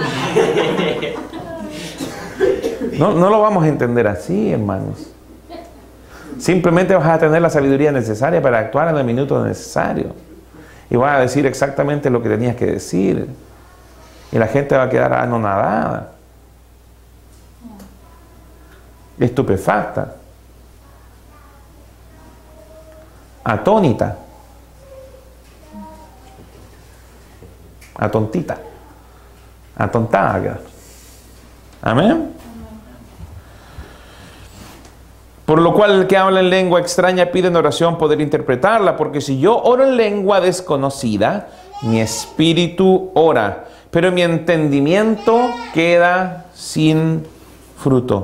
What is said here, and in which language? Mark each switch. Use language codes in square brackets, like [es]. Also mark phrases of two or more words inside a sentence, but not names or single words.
[es] No lo vamos a entender así, hermanos. Simplemente vas a tener la sabiduría necesaria para actuar en el minuto necesario. Y vas a decir exactamente lo que tenías que decir. Y la gente va a quedar anonadada, estupefacta, atónita, atontita, atontada. Amén. Por lo cual el que habla en lengua extraña pide en oración poder interpretarla, porque si yo oro en lengua desconocida, mi espíritu ora, pero mi entendimiento queda sin fruto.